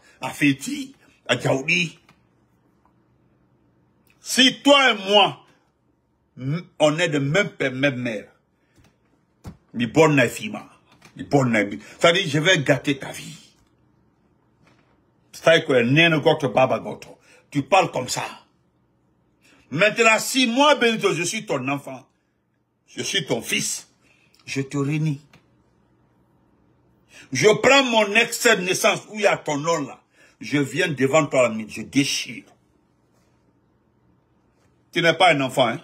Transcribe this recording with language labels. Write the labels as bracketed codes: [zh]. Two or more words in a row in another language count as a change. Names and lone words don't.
[fr] À Feti, à Djaoudi. Si toi et moi, on est de même père, même mère, [ff] mi bonne fima, mi bonne. [fr] C'est-à-dire, je vais gâter ta vie. [ff] C'est-à-dire que nene goto baba goto. [fr] Tu parles comme ça. Maintenant, si moi, Benito, je suis ton enfant, je suis ton fils, je te réunis. Je prends mon extrait de naissance où il y a ton nom là. Je viens devant toi, je déchire. Tu n'es pas un enfant, hein?